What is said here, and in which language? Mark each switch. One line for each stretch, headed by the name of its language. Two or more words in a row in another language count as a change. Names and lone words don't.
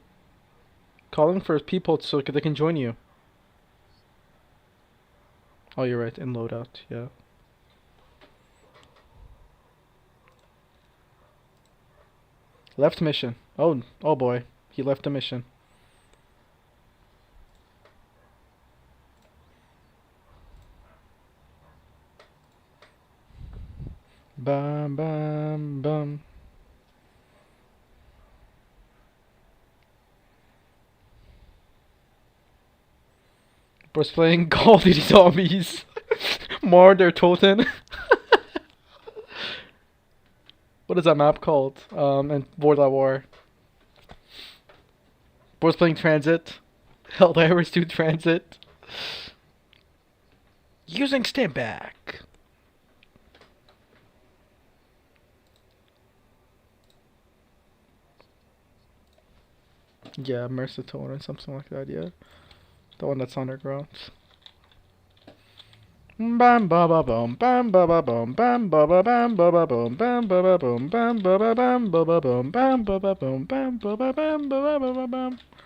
English: Call in for people so they can join you. Oh, you're right. In loadout, yeah. Left mission. Oh boy, he left the mission. Bam bam bam. Was playing Call of Duty Zombies. Murder Toten. What is that map called? And World at War. Was playing Transit. Helldivers 2 Transit. Using Stimpak. Yeah, Mercitone or something like that, yeah. The one that's underground. Bam ba ba boom, bam ba ba boom, bam ba ba bam ba ba boom, bam ba ba boom, bam ba ba bam ba ba boom, bam ba ba boom, bam ba ba bam ba ba ba bam.